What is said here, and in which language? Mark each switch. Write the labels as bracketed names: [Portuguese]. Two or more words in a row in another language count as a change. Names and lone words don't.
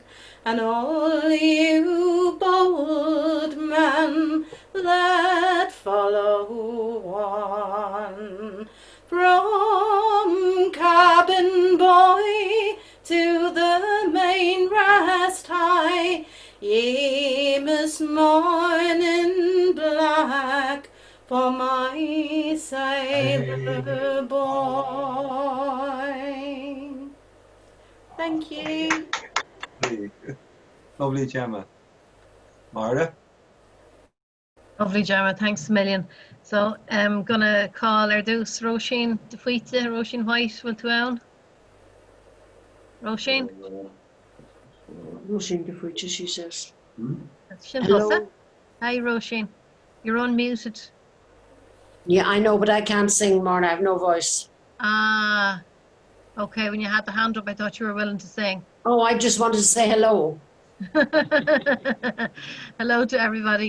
[English] and all you bold men that follow on, from cabin boy to the mainmast high, ye this morning black for my sailor boy. Thank you. Lovely, Gemma. Marta? Lovely, Gemma. Thanks a million. So I'm going to call our dús Roisin de Fuite, Roisin White, will to own. Roisin? Roisin de Fuite, she says. Hello. Hi, Roisin. You're unmuted. Yeah, I know, but I can't sing, Marna. I have no voice. Ah, okay. When you had the hand up, I thought you were willing to sing. Oh, I just wanted to say hello. Hello to everybody.